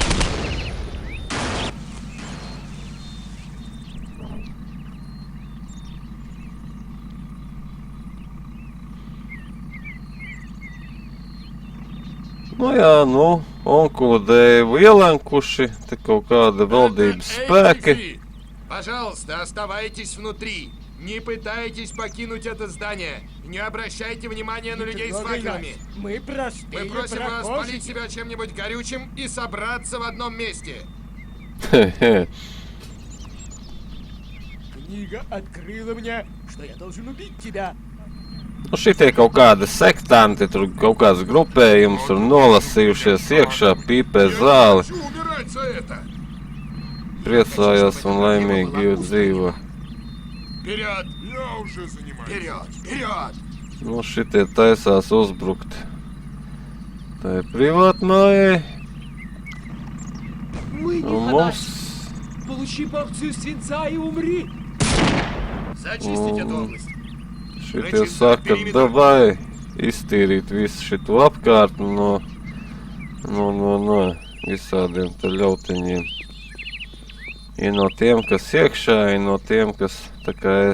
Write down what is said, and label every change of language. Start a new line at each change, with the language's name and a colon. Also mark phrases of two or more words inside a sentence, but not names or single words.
Latvian: Onkula Deivu ielenkuši, te kaut kāda valdības spēki.
Russian: Пожалуйста, оставайтесь внутри. Не пытайтесь покинуть это здание. Не обращайте внимания на людей с факелами. Мы Мы просим вас полить себя чем-нибудь горючим и собраться в одном месте. Книга открыла мне, что я должен убить тебя.
Latvian: Šitie kaut kādi sektanti, tur kaut kāds grupējums, tur nolasījušies iekšā, pīpē zāli. Priecājās un laimīgi dzīvo.
Russian: Вперед! Я уже занимаюсь. Вперед! Вперед!
Latvian: Šitie taisās uzbrukt. Tā ir privātmājai. Un mums...
Russian: Получи порцию свинца и умри. Зачистить эту область.
Latvian: Šitie saka, davai iztīrīt visu šitu apkārtni no visādiem te ļautiņiem. И no tiem, kas iekšā, и no tiem, kas tā kā es.